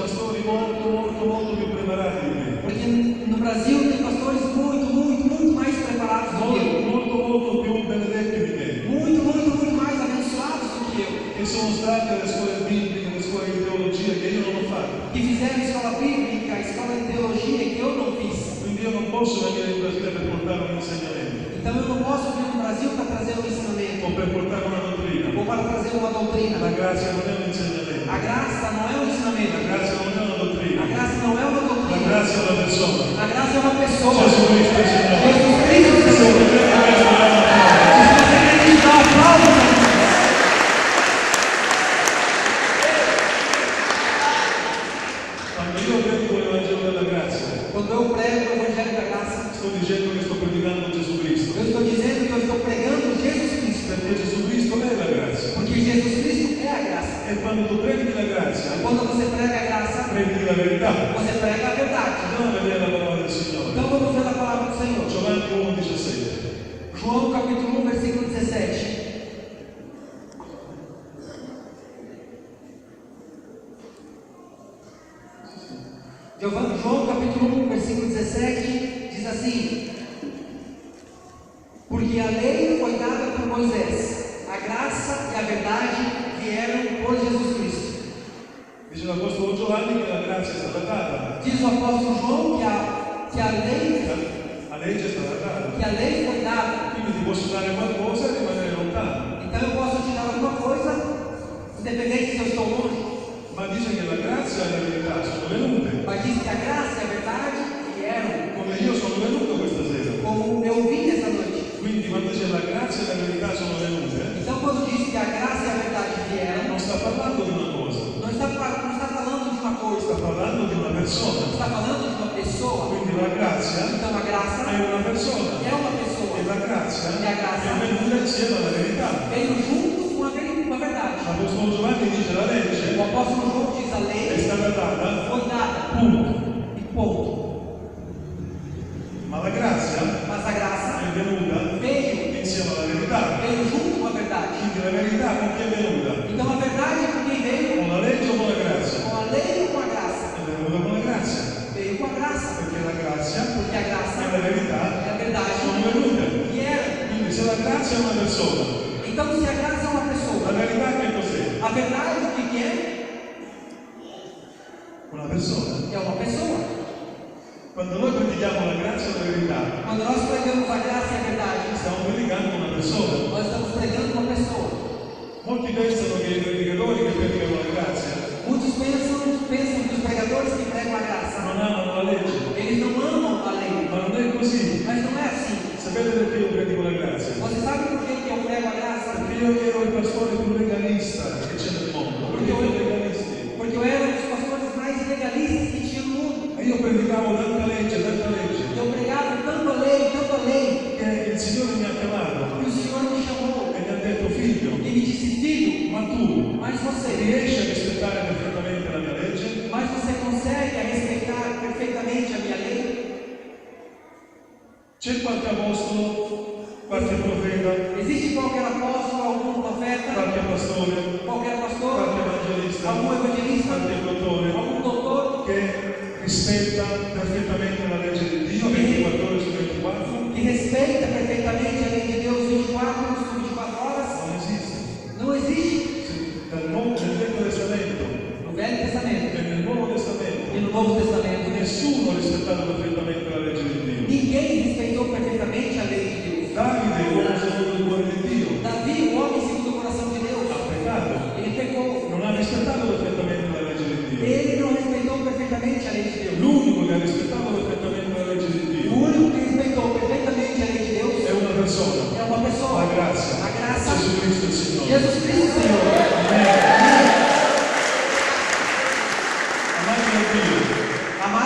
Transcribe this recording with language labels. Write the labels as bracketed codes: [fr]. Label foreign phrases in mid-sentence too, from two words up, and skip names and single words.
[it] pastori molto più preparati di me. [pt] Porque no Brasil tem pastores muito mais preparados do que eu. [it] Molto più benedetti di me. [pt] Muito mais abençoados do que eu. [it] Che sono stati alle scuole bibliche, alle scuole di teologia che io non ho fatto. [pt] Que fizeram escola bíblica, escola de teologia que eu não fiz. [it] Quindi io non posso venire in Brasile per portare un insegnamento. [pt] Então eu não posso vir no Brasil para trazer um ensinamento. [it] O per portare una dottrina. [pt] Ou para trazer uma doutrina. [it] La grazia non è un insegnamento. [pt] A graça não é um ensinamento. [it] La grazia non è una dottrina. [pt] A graça não é uma [it] La [pt] doutrina. [it] grazia è una persona. [pt] A graça é uma pessoa. [it] Gesù Cristo è il Signore. [pt] Jesus Cristo é o Senhor. Se você acredita, dá aplauso. [it] Quando io predico l'Evangelo della grazia, [pt] Quando eu prego o Evangelho da Graça, [it] sto dicendo che sto predicando Gesù Cristo. [pt] eu estou dizendo que eu estou pregando Jesus Cristo. [it] Perché Gesù Cristo è la grazia. [pt] Porque Jesus Cristo é a graça. [it] E quando tu predichi la grazia, [pt] Quando você prega a graça, [it] predichi la verità. [pt] você prega a verdade. [it] Andiamo a vedere la parola del Signore. [pt] Então vamos ver a palavra do Senhor. [it] Giovanni 1,17. [pt] João capítulo 1, versículo 17. João capítulo 1, versículo 17 diz assim: porque a lei foi dada por Moisés, a graça e a verdade vieram por Jesus Cristo. [it] Dice l'Apostolo Giovanni che la grazia è stata data. [pt] Diz o apóstolo João que a [it] legge è stata data. [pt] Que a lei foi dada. [it] Quindi ti posso dare qualcosa e rimanere lontano. [pt] Então eu posso te dar alguma coisa, independente se eu estou longe. [it] Ma dice che la grazia e la verità sono venute. [pt] Mas diz que a graça e a verdade vieram. [it] Come io sono venuto questa sera. [pt] Como eu vim essa noite. [it] Quindi quando dice la grazia e la verità sono venute. [pt] Então quando diz que a graça e a verdade vieram, [it] non sta parlando di una cosa. [pt] Não está falando de uma coisa. [it] Sta parlando di una persona. [pt] Está falando de uma pessoa. [it] Quindi la grazia [pt] Então a graça [it] è una persona. [pt] É uma pessoa. [it] E la grazia [pt] E a graça [it] è venuta insieme alla verità. [pt] Veio junto com a verdade. [it] L'Apostolo Giovanni dice la legge. [pt] O apóstolo João diz a lei [it] è stata data. [pt] Foi dada. [it] Punto. [pt] E ponto. [it] Ma la grazia [pt] Mas a graça [it] è venuta [pt] veio [it] insieme alla verità. [pt] Veio junto com a verdade. [it] Quindi la verità con chi è venuta? [pt] Então a verdade com quem veio? [it] Con la legge o con la grazia? [pt] Com a lei ou com a graça? [it] È venuta con la grazia. [pt] Veio com a graça. [it] Perché la grazia [pt] Porque a graça [it] e la verità [pt] e a verdade [it] sono venute. [pt] vieram. [it] Quindi se la grazia è una persona, [pt] Então se a graça é uma pessoa, [it] la verità che cos'è? [pt] a verdade o que é? [it] Una persona. [pt] É uma pessoa. [it] Quando noi predichiamo la grazia e la verità, [pt] Quando nós pregamos a graça e a verdade, [it] stiamo predicando una persona. [pt] nós estamos pregando uma pessoa. [it] Molti pensano che i predicatori che predicano la grazia [pt] Muitos pensam que os pregadores que pregam a graça [it] non amano la legge. [pt] eles não amam a lei. [it] Ma non è così. [pt] Mas não é assim. [it] Sapete perché io predico la grazia? [pt] Você sabe por que eu prego a graça? [it] Perché io ero il pastore più legalista che c'è nel mondo. Perché io legalisti. [pt] Porque eu era um dos pastores mais legalistas que tinha no mundo. [it] E io predicavo tanta legge. [pt] Eu pregava tanta lei, [it] Che il Signore mi ha chiamato [pt] que o Senhor me chamou [it] e mi ha detto figlio, [pt] e me disse: filho, [it] ma tu [pt] mas você [it] riesci a rispettare perfettamente la mia legge? [pt] Mas você consegue respeitar perfeitamente a minha lei? [it] C'è qualche apostolo, qualche profeta, [pt] Existe qualquer apóstolo, algum profeta, [it] qualche pastore, [pt] qualquer pastor, [it] qualche evangelista, [pt] algum evangelista, [it] qualche dottore [pt] algum doutor [it] che rispetta perfettamente la legge di Dio 24 ore su 24? [pt] que respeita perfeitamente a lei de Deus 24 sobre 24 horas? [it] Non esiste. [pt] Não existe. [it] Nel Vecchio Testamento [pt] No Velho Testamento [it] e nel Nuovo Testamento [pt] e no Novo Testamento, [it] nessuno ha rispettato perfettamente la legge di Dio. [pt] ninguém respeitou perfeitamente a lei de Deus. [it] Davide, l'uomo secondo il cuore di Dio, [pt] Davi, o homem segundo o coração de Deus, [it] ha peccato, [pt] ele pecou. [it] non ha rispettato perfettamente la legge di Dio. [pt] Ele não respeitou perfeitamente a lei de Deus. [it] L'unico che ha rispettato perfettamente la legge di [pt] O [it] Dio [pt] único que respeitou perfeitamente a lei de Deus [it] è una persona, [pt] é uma pessoa. [it] la grazia, [pt] A graça. [it] Gesù Cristo il Signore. [pt] Jesus Cristo, Senhor. [it] Amati da Dio, [pt] Amados de Deus,